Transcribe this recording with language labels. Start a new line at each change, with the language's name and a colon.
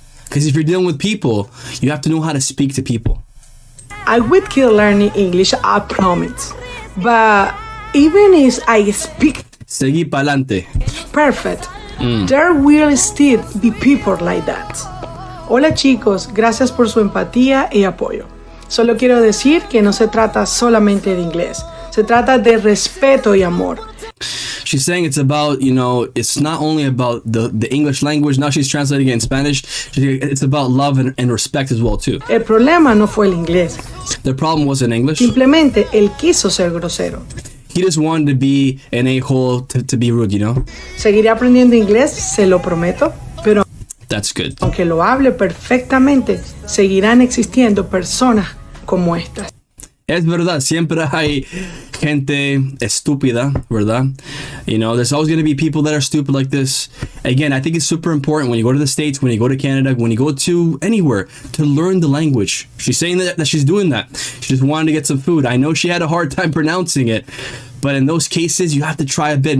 English: Because if you're dealing with people, you have to know how to speak to people. I would kill learning English, I promise. But even if I speak
Spanish: Seguí pa'lante.
English: perfect, there will still be people like that.
Spanish: Hola chicos, gracias por su empatía y apoyo. Solo quiero decir que no se trata solamente de inglés. Se trata de respeto y amor.
English: She's saying it's about, it's not only about the English language. Now she's translating it in Spanish. It's about love and respect as well, too.
Spanish: El problema no fue el inglés.
English: The problem wasn't English.
Spanish: Simplemente él quiso ser grosero.
English: He just wanted to be an a-hole to be rude,
Spanish: Seguiré aprendiendo inglés, se lo prometo, pero
English: That's good.
Spanish: aunque lo hable perfectamente, seguirán existiendo personas como estas. Es verdad, siempre hay gente estúpida, ¿verdad?
English: There's always going to be people that are stupid like this. Again, I think it's super important when you go to the States, when you go to Canada, when you go to anywhere, to learn the language. She's saying that she's doing that. She just wanted to get some food. I know she had a hard time pronouncing it, but in those cases, you have to try a bit.